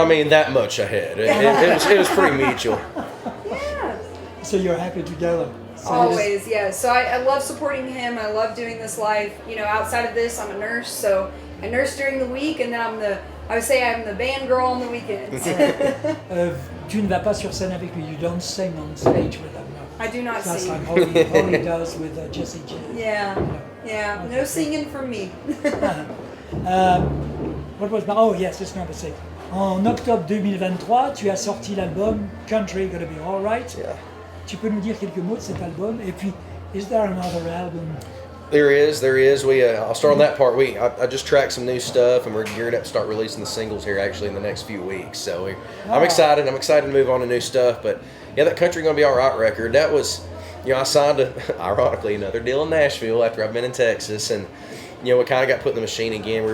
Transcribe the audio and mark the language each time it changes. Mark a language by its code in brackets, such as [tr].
[en] I mean, that much ahead. It was pretty mutual. Yeah. So you're happy together? So Always, yeah. So I love supporting him. I love doing this life. You know, outside of this, I'm a nurse, so I nurse during the week, and then I'm the band girl on the weekends. [fr] Tu ne vas pas sur scène avec lui. [en] You don't sing on stage with him. No. I do not That's sing. like Holly does with Jessie J. Yeah, yeah. No singing from me. What was my... Oh yes, it's number 6. [fr] En octobre 2023, tu as sorti l'album Country Gonna Be Alright. [en] Yeah. [fr] Tu peux nous dire quelques mots de cet album? Et puis, [en] is there another album? There is. I'll start on that part. I just tracked some new stuff, and we're geared up to start releasing the singles here actually in the next few weeks. So I'm excited. I'm excited to move on to new stuff. But yeah, that Country Gonna Be Alright record, that was, I signed ironically another deal in Nashville after I've been in Texas, and we kind of got put in the machine again.